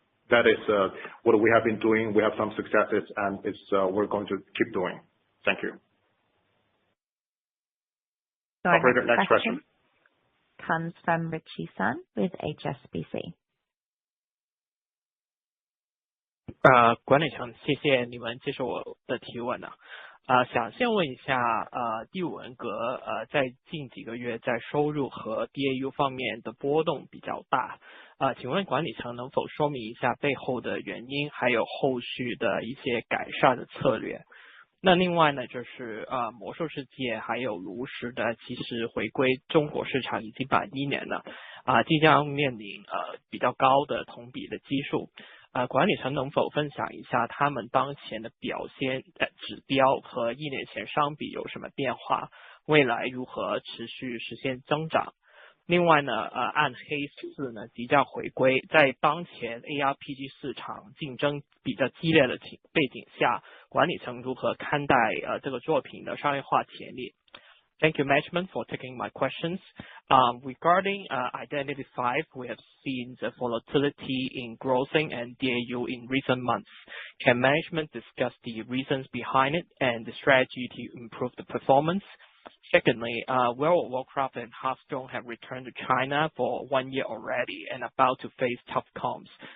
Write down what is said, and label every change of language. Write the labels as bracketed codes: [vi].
[en] That is what we have been doing. We have some successes, and we're going to keep doing. Thank you. Operator, next question comes from Richie Sun with HSBC. [zh] 管理层，谢谢你们接受我的提问想先问一下第五人格在近几个月在收入和 DAU 方面的波动比较大请问管理层能否说明一下背后的原因，还有后续的一些改善的策略？那另外呢，就是魔兽世界还有炉石的其实回归中国市场已经满1年了即将面临比较高的同比的基数管理层能否分享一下他们当前的表现指标和1年前相比有什么变化，未来如何持续实现增长？另外呢暗黑4呢即将回归，在当前 ARPG 市场竞争比较激烈的背景下，管理层如何看待这个作品的商业化潜力？ [en] Thank you, management, for taking my questions. Regarding Identity V, we have seen the volatility in grossing and DAU in recent months. Can management discuss the reasons behind it and the strategy to improve the performance? Secondly, World of Warcraft and Hearthstone have returned to China for 1 year already and about to face tough comps.